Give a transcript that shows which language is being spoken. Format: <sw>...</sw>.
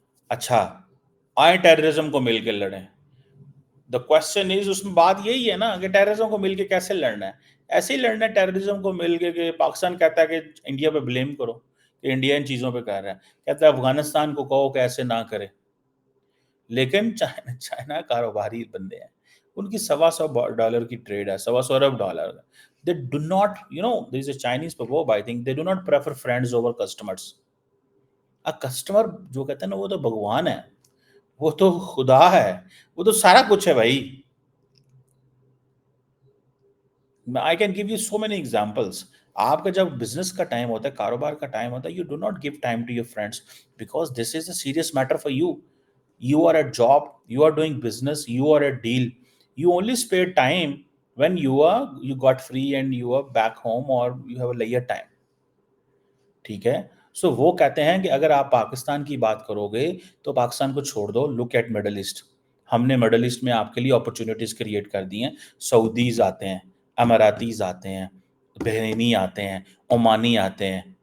<ur>اچھا، آئیں ٹیررزم کو مل کے لڑیں. دا کوشچن از، اس میں بات یہی ہے نا کہ ٹیررزم کو مل کے کیسے لڑنا ہے؟ ایسے ہی لڑنا ہے ٹیررزم کو مل کے کہ پاکستان کہتا ہے کہ انڈیا پہ بلیم کرو کہ انڈیا ان چیزوں پہ کر رہا ہے، کہتا ہے افغانستان کو کہو کہ ایسے نہ کرے. لیکن چائنا کاروباری بندے ہیں، ان کی $125 کی ٹریڈ ہے، $125 ارب.</ur> <en>They do not, there is a Chinese proverb, I think, they do not prefer friends over customers.</en> <ur>Customer جو کہتے ہیں نا، وہ تو بھگوان ہے، وہ تو خدا ہے، وہ تو سارا کچھ ہے بھائی.</ur> <en>I can give you so many examples.</en> <ur>آپ کا جب بزنس کا ٹائم ہوتا ہے،</ur> <en>کاروبار کا ٹائم ہوتا ہے، you do not give time to your friends because this is a serious matter for you. You are at job, you are doing business, you are at deal. You only spare time when you got free and you are back home or you have a leisure time.</en> <ur>ٹھیک ہے. سو وہ کہتے ہیں کہ اگر آپ پاکستان کی بات کرو گے تو پاکستان کو چھوڑ دو، لک ایٹ مڈل ایسٹ. ہم نے مڈل ایسٹ میں آپ کے لیے اپرچونیٹیز کریٹ کر دی ہیں. سعودیز آتے ہیں، اماراتیز آتے ہیں، بحرینی آتے ہیں، عمانی آتے ہیں.</ur>